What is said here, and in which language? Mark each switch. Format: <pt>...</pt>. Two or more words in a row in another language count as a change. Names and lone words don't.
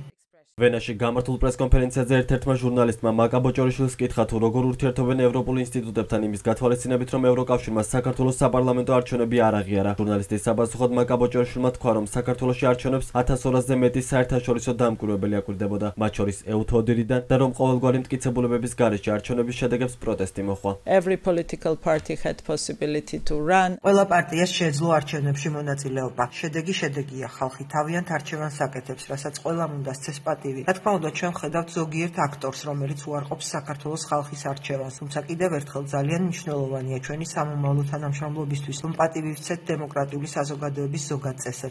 <ka>ვენაში გამართულ პრესკონფერენციაზე ერთ-ერთმა ჟურნალისტმა მაკა ბოჭორიშვილს კითხა, თუ როგორ ურთიერთობენ ევროპულ ინსტიტუტებთან იმის გათვალისწინებით, რომ ევროკავშირმა საქართველოს საპარლამენტო არჩევნები არ აღიარა. ჟურნალისტის საბაზუხოდ მაკა ბოჭორიშვილმა თქვა, რომ საქართველოში არჩევნებს 1200-ზე მეტი საერთაშორისო დამკვირვებელი აკვირდებოდა, მათ შორის ეუთო ოდირიდან და რომ ყოველგვარი მტკიცებულებების გარეშე არჩევნების შედეგებს პროტესტი მოჰყვა.</ka> <en>every political party had possibility to run.</en> <ka>ყველა პარტიას შეეძლო არჩევნებში მონაწილეობა. შედეგია, ხალხი თავიანთ არჩევანს აკეთებს, რასაც ყველამ უნდა სცეს პატივი. რა თქმა უნდა, ჩვენ ვხედავთ ზოგიერთ აქტორს, რომელიც უარყოფს საქართველოს ხალხის არჩევანს, თუმცა კიდევ ერთხელ ძალიან მნიშვნელოვანია ჩვენი სამომავლო თანამშრომლობისთვის, რომ პატივი ვცეთ დემოკრატიული საზოგადოების ზოგად წესებს.</ka>